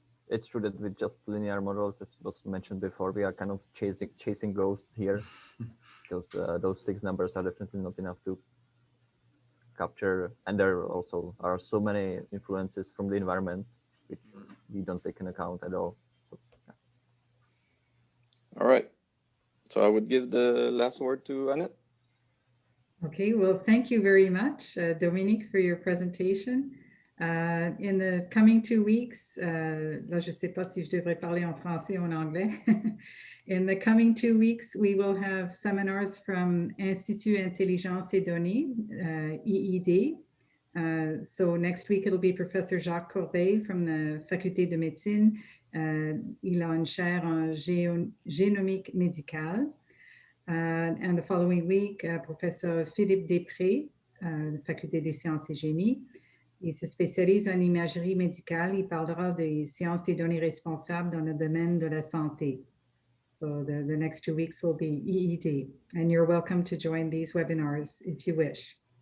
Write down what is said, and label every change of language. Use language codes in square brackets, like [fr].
[en] It's true that with just linear models, as was mentioned before, we are kind of chasing ghosts here, because those 6 numbers are definitely not enough to capture, and there also are so many influences from the environment which we don't take into account at all. All right. So I would give the last word to Annette. Okay, well, thank you very much, Dominic, for your presentation. In the coming 2 weeks, [fr] là, je sais pas si je devrais parler en français ou en anglais. [en] In the coming 2 weeks, we will have seminars from Institut Intelligence et Données, IID. So next week, it'll be Professor Jacques Corbeil from the Faculté de Médecine. [fr] Il a une chaire en génomique médicale. [en] And the following week, Professor Philippe Després, Faculté des Sciences et Génie. [fr] Il se spécialise en imagerie médicale. Il parlera des sciences des données responsables dans le domaine de la santé. [en] So the next 2 weeks will be EED. And you're welcome to join these webinars if you wish.